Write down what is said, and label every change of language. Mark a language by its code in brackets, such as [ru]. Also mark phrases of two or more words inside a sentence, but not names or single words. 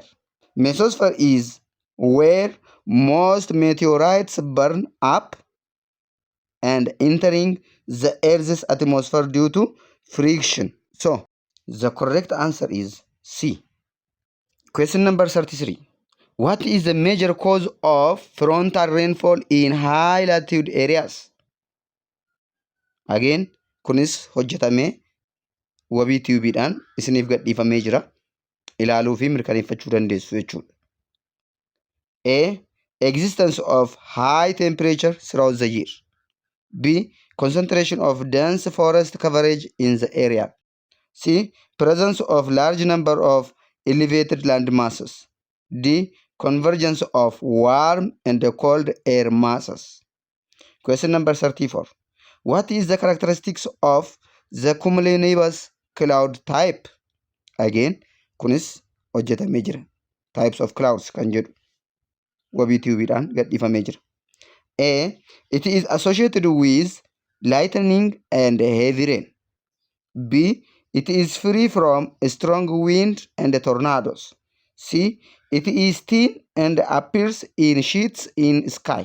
[en] Mesosphere is where most meteorites burn up and entering the Earth's atmosphere due to friction. So, the correct answer is C. Question number 33. What is the major cause of frontal rainfall in high latitude areas? Again, [om] kunis hojjetamee wabii tiyuubiidhaan isiniif gadhiifamee jira. Ilaaluu fi mirkaneeffachuu dandeessu jechuudha. [en] A. Existence of high temperature throughout the year. B. Concentration of dense forest coverage in the area. C. Presence of large number of elevated land masses. D. Convergence of warm and cold air masses. Question number 34. What is the characteristics of the cumulonimbus cloud type? Again, [om] kunis hojjetamee jira. [en] Types of clouds [om] kan jedhu wabii tiubiidhaan gadhiifamee jira. [en] A. It is associated with lightning and heavy rain. B. It is free from strong wind and tornadoes. C. It is thin and appears in sheets in sky.